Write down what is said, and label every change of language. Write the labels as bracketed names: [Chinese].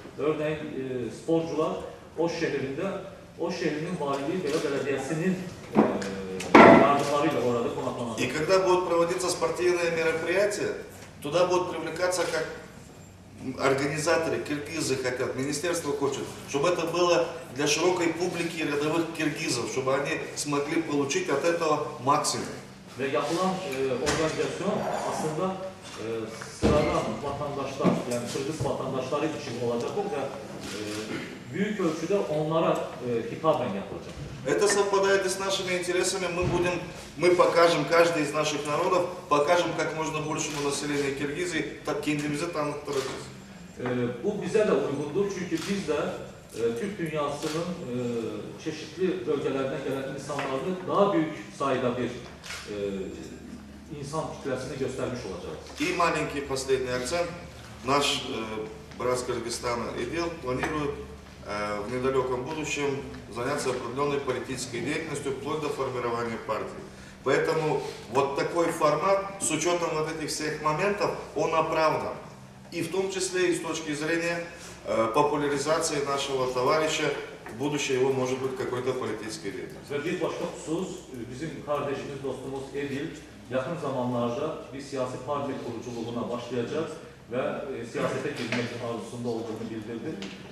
[Turkish] Örneğin sporcular Oş şehrinin valiliği veya belediyesinin yardımlarıyla orada konaklanacak. [Russian] И когда будут проводиться спортивные мероприятия, туда будут привлекаться как организаторы, киргизы хотят, министерство хочет, чтобы это было для широкой публики рядовых киргизов, чтобы они смогли получить от этого максимум. [Turkish] Ve yapılan organizasyon aslında sıradan vatandaşlar, yani Kırgız vatandaşları için olacaktır ve büyük ölçüde onlara hitaben yapılacaktır. [Russian] Это совпадает и с нашими интересами. Мы покажем, каждый из наших народов, покажем как можно большему населению Киргизии, так [Turkish] kendimizi tanıtırız. Bu bize de uygundur çünkü biz de Türk dünyasının çeşitli bölgelerinden gelen insanlarını daha büyük sayıda bir insan kitlesini göstermiş olacağız. [Russian] И маленький последний акцент. Наш брат Кыргызстана ИДИЛ планирует в недалеком будущем заняться определенной политической деятельностью вплоть до формирования партии. Поэтому вот такой формат, с учетом вот этих всех моментов, он оправдан. И в том числе и с точки зрения популяризации нашего товарища, в будущее его может быть какой-то политической деятельности. [Turkish] Ve bir başka husus, bizim kardeşimiz, dostumuz Edil, yakın zamanlarda bir siyasi parti kuruculuğuna başlayacak ve siyasete girmek arzusunda olduğunu bildirdi.